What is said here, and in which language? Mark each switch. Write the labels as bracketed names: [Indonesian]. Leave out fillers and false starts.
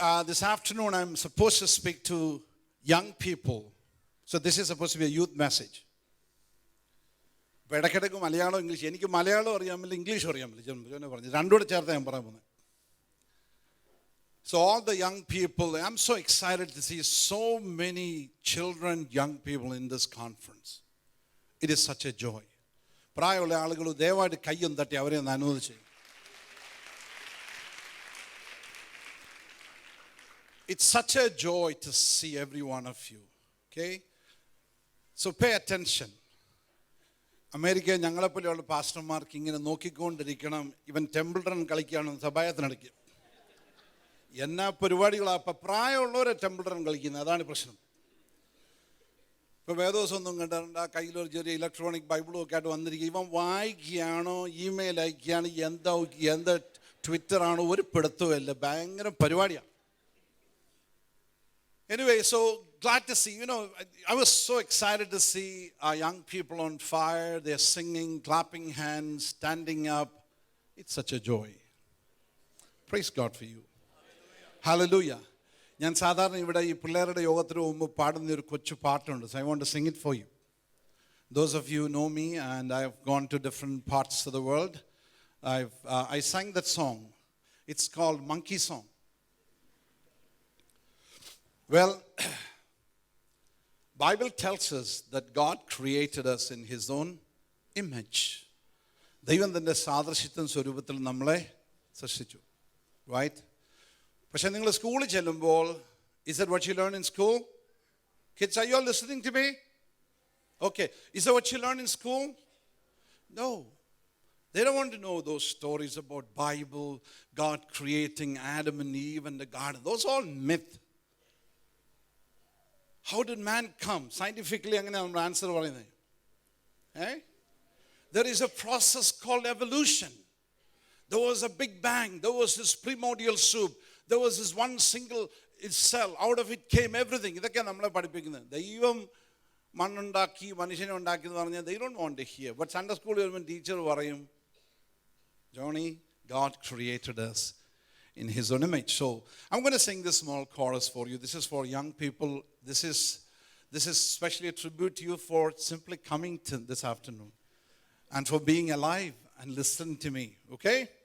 [English] This afternoon, I'm supposed to speak to young people. So this is supposed to be a youth message. [Malayalam] അപ്പോൾ ഇടയ്ക്കിടയ്ക്ക് Malayalam English, എനിക്ക് മലയാളം അറിയാൻ പറ്റില്ല, ഇംഗ്ലീഷും അറിയാൻ പറ്റില്ല. ജോനെ പറഞ്ഞു രണ്ടുകൂടെ ചേർത്ത് ഞാൻ പറയാൻ പോകുന്നത്. [English] So all the young people, I'm so excited to see so many children, young people in this conference. It is such a joy. [Malayalam] പ്രായമുള്ള ആളുകൾ ദയവായിട്ട് കയ്യൊന്ന് തട്ടി അവരെ ഒന്ന് അനുവദിച്ച്. [English] It's such a joy to see every one of you. Okay? So pay attention. [Malayalam] America ഞങ്ങളെപ്പോലെയുള്ള പാസ്റ്റർമാർക്ക് ഇങ്ങനെ നോക്കിക്കൊണ്ടിരിക്കണം. ഇവൻ temple run കളിക്കുകയാണെന്ന് സഭായത്തിനിടയ്ക്ക് എന്നാ പരിപാടികളാണ്. അപ്പം പ്രായമുള്ളവരെ ടെമ്പിൾ റൺ കളിക്കുന്നത്, അതാണ് പ്രശ്നം. ഇപ്പോൾ വേദോസൊന്നും കണ്ടിട്ടുണ്ട്, ആ കയ്യിലൊരു ചെറിയ ഇലക്ട്രോണിക് ബൈബിളും ഒക്കെ ആയിട്ട് വന്നിരിക്കുക. ഇവൻ വായിക്കുകയാണോ ഇമെയിൽ അയക്കുകയാണ് എന്താ ട്വിറ്ററാണോ ഒരു പിടുത്തവുമില്ല, ഭയങ്കര പരിപാടിയാണ്. [English] Anyway, so glad to see, I was so excited to see our young people on fire. They're singing, clapping hands, standing up. It's such a joy. Praise God for you. Hallelujah. [Malayalam] ഞാൻ സാധാരണ ഇവിടെ ഈ പിള്ളേരുടെ യോഗത്തിന് മുമ്പ് പാടുന്ന ഒരു കൊച്ചു പാട്ടുണ്ട്. [English] So I want to sing it for you. Those of you know me and I have gone to different parts of the world. I sang that song. It's called Monkey Song. Well, Bible tells us that God created us in His own image. [Malayalam] ദൈവം തൻ്റെ സാദൃശ്യത്തിൻ സ്വരൂപത്തിൽ നമ്മളെ സൃഷ്ടിച്ചു. [English] Right? [Malayalam] പക്ഷെ നിങ്ങൾ സ്കൂളിൽ ചെല്ലുമ്പോൾ, [English] is that what you learn in school? Kids, are you all listening to me? Okay. Is that what you learn in school? No. They don't want to know those stories about Bible, God creating Adam and Eve and the garden. Those are all myth. How did man come? Scientifically, I'm going to answer പറയുന്നത്. There is a process called evolution. There was a big bang. There was this primordial soup. There was this one single cell. Out of it came everything. [Malayalam] ഇതൊക്കെയാണ് നമ്മളെ പഠിപ്പിക്കുന്നത്. ദൈവം മണ്ണുണ്ടാക്കി മനുഷ്യനെ ഉണ്ടാക്കി എന്ന് പറഞ്ഞാൽ [English] they don't want to hear. But Sunday school [Malayalam] വരുമ്പോൾ teacher പറയും, [English] Johnny, God created us in His own image. So I'm going to sing this small chorus for you. This is for young people. This is especially a tribute to you for simply coming to this afternoon and for being alive and listening to me. Okay?